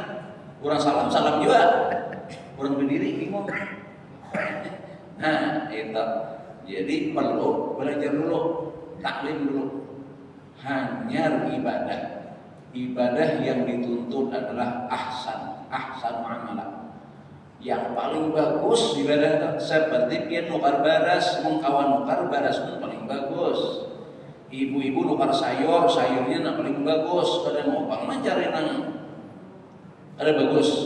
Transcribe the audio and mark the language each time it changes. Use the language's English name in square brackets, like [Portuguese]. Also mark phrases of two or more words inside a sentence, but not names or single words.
[Indonesian] Orang salam juga. Orang berdiri bingung. Nah itu. Jadi perlu belajar dulu, taklim dulu. Hanya ibadah yang dituntut adalah [Arabic] أحسن عملا. [Banjar] Yang paling bagus ibadah seperti pian nukar baras, mengkawan nukar baras itu paling bagus. [Indonesian] Ibu-ibu nukar sayurnya yang paling bagus. [Banjar] Kada mau bang mencari nang ada bagus.